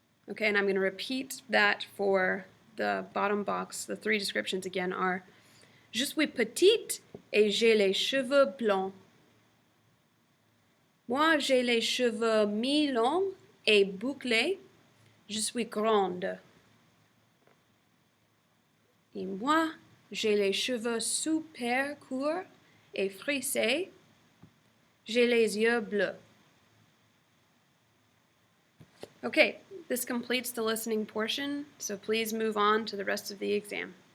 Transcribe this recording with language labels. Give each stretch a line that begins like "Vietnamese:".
English: Okay, and I'm going to repeat that for the bottom box. The 3 descriptions again are:
French: Je suis petite et j'ai les cheveux blancs. Moi, j'ai les cheveux mi-longs et bouclés. Je suis grande. Et moi, j'ai les cheveux super courts et frisés. J'ai les yeux bleus.
English: Okay, this completes the listening portion, so please move on to the rest of the exam.